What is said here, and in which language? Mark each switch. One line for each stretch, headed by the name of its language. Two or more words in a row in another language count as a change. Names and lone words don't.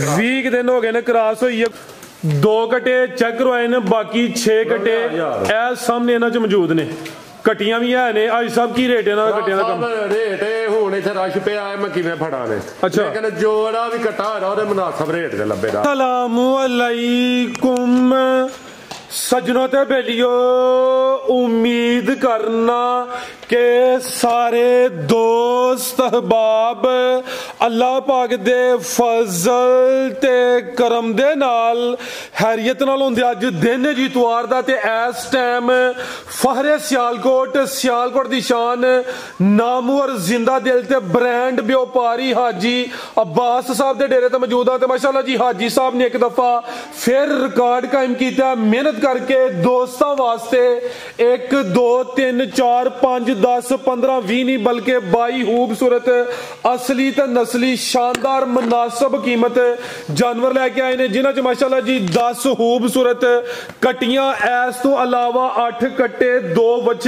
Punjabi: 20 دن ہو گئے نے کراس ہوئی ہے 2 کٹے چیک کروائے نے باقی 6 کٹے اے سامنے انہاں چ موجود نے کٹیاں بھی ہے نے آج سب کی ریٹ انہاں دا کٹیاں دا کم ریٹ ہن اتھے رش پیا ہے میں کیویں پھڑا نے اچھا لیکن جوڑا بھی کٹا ہویا اودے مناسب ریٹ دے لبھے دا
Arabic: السلام علیکم
Punjabi: سجنوں تے بیلیو امید کرنا کے سارے دوست احباب اللہ پاک دے فضل تے کرم دے نال خیریت نال ہوندے اج دن جی اتوار دا تے اس ٹائم فخرے سیالکوٹ دی شان نامور زندہ دل تے برانڈ بیوپاری حاجی عباس صاحب دے ڈیرے تے موجود ہے. ماشاءاللہ جی حاجی صاحب نے ایک دفعہ پھر ریکارڈ قائم کیا محنت کرکے دوستوں واسطے 1 2 3 4 5 10 15 20 نہیں بلکہ 22 خوبصورت اصلی تے نسلی شاندار مناسب قیمت جانور لیکے آئے نے جنہاں چ ماشاءاللہ جی 10 خوبصورت کٹیاں ایس تو علاوہ 8 کٹے 2 بچے